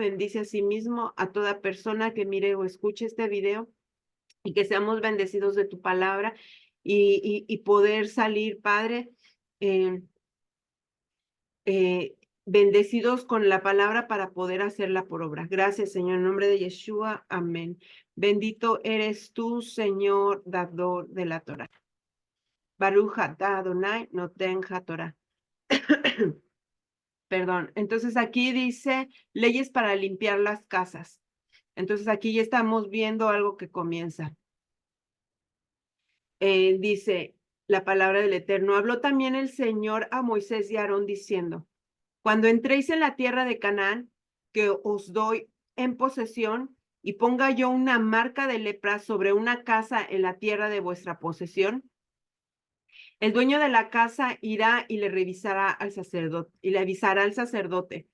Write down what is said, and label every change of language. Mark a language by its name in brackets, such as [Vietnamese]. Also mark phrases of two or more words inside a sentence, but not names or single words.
[Spanish] Bendice a sí mismo a toda persona que mire o escuche este video y que seamos bendecidos de tu palabra y poder salir, Padre, eh, eh, bendecidos con la palabra para poder hacerla por obra. Gracias, Señor, en nombre de Yeshua. Amén. Bendito eres tú, Señor, dador de la Torah. [Hebrew] ברוך אתה אדוני נותן התורה. [Spanish] Perdón. Entonces aquí dice leyes para limpiar las casas. Entonces aquí ya estamos viendo algo que comienza. Dice la palabra del Eterno. Habló también el Señor a Moisés y a Aarón diciendo: Cuando entréis en la tierra de Canaán, que os doy en posesión, y ponga yo una marca de lepra sobre una casa en la tierra de vuestra posesión, el dueño de la casa irá y le revisará al sacerdote, y le avisará al sacerdote.